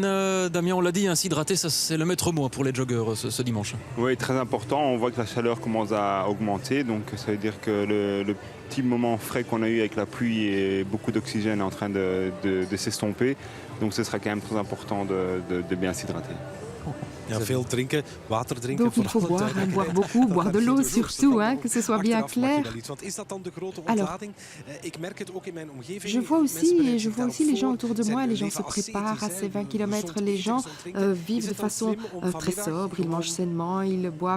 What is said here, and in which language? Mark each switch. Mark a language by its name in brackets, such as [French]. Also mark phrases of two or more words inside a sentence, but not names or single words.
[French] Damien, on l'a dit, s'hydrater, ça c'est le maître mot pour les joggeurs ce dimanche. Oui, très important. On voit que la chaleur commence à augmenter, donc ça veut dire que le petit moment frais qu'on a eu avec la pluie et beaucoup d'oxygène est en train de s'estomper. Donc ce sera quand même très important de bien s'hydrater. [Dutch] Ja, veel drinken, water drinken. [French] Donc il faut boire, hein, boire beaucoup, boire de l'eau surtout, hein, que ce soit bien clair. Alors, je vois aussi les gens autour de moi, les gens se préparent à ces 20 km, les gens vivent de façon très sobre, ils mangent sainement, ils boivent.